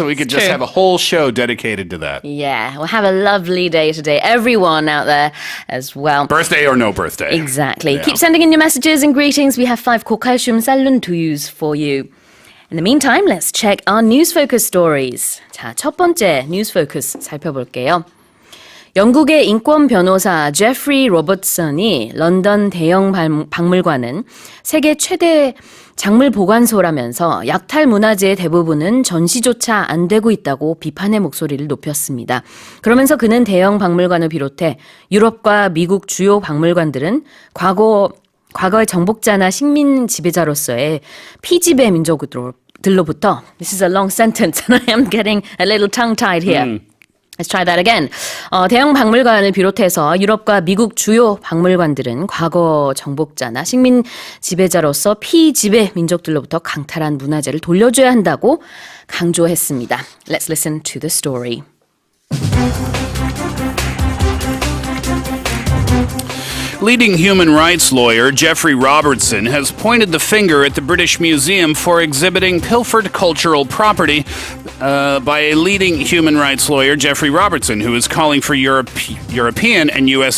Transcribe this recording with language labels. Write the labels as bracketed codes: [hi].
[en] So we could just true. have a whole show dedicated to that. Yeah, we'll have a lovely day today. Everyone out there as well. Birthday or no birthday. Exactly. Yeah. Keep sending in your messages and greetings. We have 5 고칼슘 쌀룬 두유's for you. In the meantime, let's check our news focus stories. [ko] 자, 첫 번째 news focus 살펴볼게요. 영국의 인권 변호사 제프리 로버트슨이 런던 대형 박물관은 세계 최대 작물 보관소라면서 약탈 문화재의 대부분은 전시조차 안 되고 있다고 비판의 목소리를 높였습니다. 그러면서 그는 대형 박물관을 비롯해 유럽과 미국 주요 박물관들은 과거의 정복자나 식민 지배자로서의 피지배 민족들로부터 [en] This is a long sentence and I am getting a little tongue-tied here. Let's try that again. [ko] 대형 박물관을 비롯해서 유럽과 미국 주요 박물관들은 과거 정복자나 식민 지배자로서 피지배 민족들로부터 강탈한 문화재를 돌려줘야 한다고 강조했습니다. [en] Let's listen to the story. Leading human rights lawyer Geoffrey Robertson has pointed the finger at the British Museum for exhibiting pilfered cultural property by a leading human rights lawyer, Geoffrey Robertson, who is calling for European and U.S.